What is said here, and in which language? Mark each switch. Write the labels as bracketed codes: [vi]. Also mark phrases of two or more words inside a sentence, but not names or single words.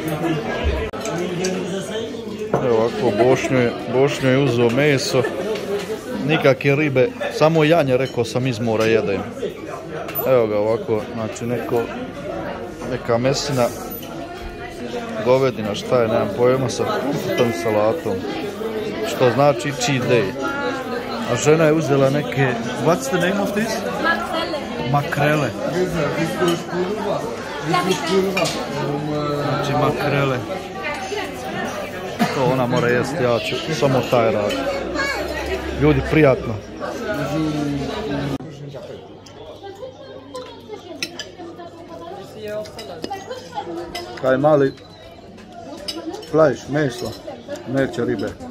[bs] Evo ovako, Bošnjo je uzeo meso, nikakve ribe, samo janje, rekao sam, iz mora jedem. Evo ga ovako, znači neka mesina, govedina, šta je, nemam pojma, sa tom salatom, što znači [en] cheat day. [bs] A žena je uzela neke, [en] what's the name of this? [bs] Makrele. Znači makrele. To ona mora jesti, ja ću samo taj rad. Ljudi, prijatno. Kaj mali flajš, meso, neće ribe.